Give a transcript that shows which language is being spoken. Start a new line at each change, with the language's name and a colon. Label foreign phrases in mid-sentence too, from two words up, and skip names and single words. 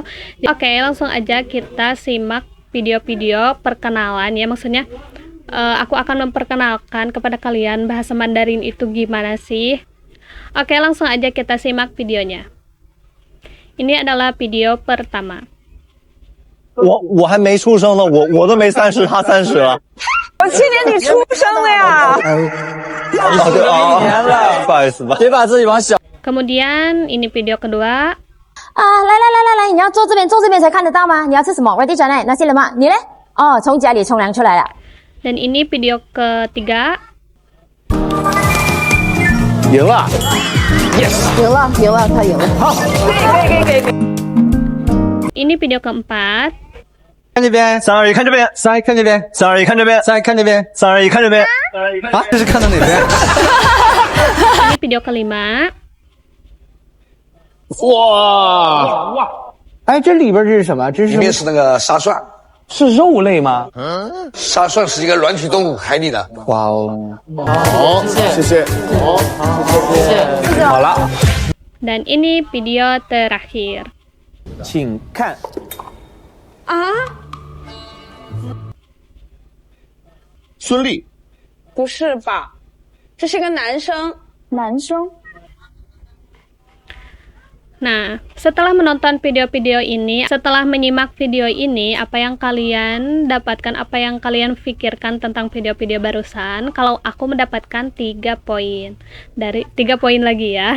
Indonesian: Oke, langsung aja kita simak video-video perkenalan ya. Maksudnya aku akan memperkenalkan kepada kalian bahasa Mandarin itu gimana sih. Oke, langsung aja kita simak videonya. Ini adalah video pertama.
Chinese: 我还没出生呢，我都没30，他30了。我去年你出生的呀？哦对哦，不好意思吧，别把自己往小。
Indonesian: Kemudian ini video kedua.
Chinese: 来，你要坐这边才看得到吗？你要吃什么？我地转来，那些人吗？你呢？哦，从家里冲凉出来了。
Indonesian: Dan ini video ketiga.
Chinese: 赢了 ，yes，赢了，他赢了。好，可以。
Indonesian: Ini video keempat.
Chinese: 看这边，321看这边，321看这边，321看这边，321看这边，321看这边。啊，这是看到哪边？
Indonesian: Ini video kelima. 哇！
Chinese: 哎，这里边这是什么？这是里面是那个沙蒜，是肉类吗？沙蒜是一个软体动物，海里的。哇哦！好，谢谢。好了，
Indonesian: Dan ini video terakhir.
Chinese: 请看。孙俪，不是吧？这是个男生。男生。
Indonesian: Nah, setelah menonton video-video ini, setelah menyimak video ini, apa yang kalian dapatkan, apa yang kalian pikirkan tentang video-video barusan? Kalau aku mendapatkan 3 poin. Dari 3 poin lagi ya.